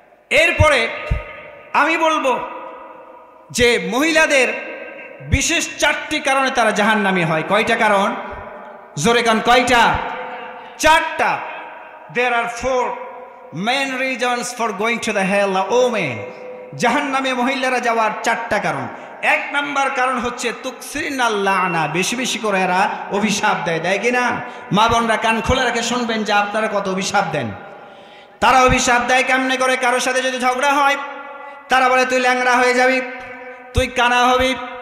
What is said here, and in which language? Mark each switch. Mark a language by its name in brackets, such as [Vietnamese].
[Bangla] এরপরে আমি বলবো যে মহিলাদের বিশেষ 4টি কারণে তারা জাহান্নামী হয়। কয়টা কারণ? জোরে কান, কয়টা? 4টা। [English] There are 4 main reasons for going to the hell, women. [Bangla] জাহান্নামে মহিলারা যাওয়ার 4টা কারণ। 1 নাম্বার কারণ হচ্ছে [Arabic] তুকসিরিনাল লানা, [Bangla] বেশি করে এরা অভিশাপ দেয় কিনা? মা বোনরা কান খোলা রেখে শুনবেন যে আপনারা কত অভিশাপ দেন। তারা অভিশাপ দেয় কেমনে করে? কারোর সাথে যদি ঝগড়া হয় তারা বলে তুই ল্যাংড়া হয়ে যাবি, তুই কানা হবি।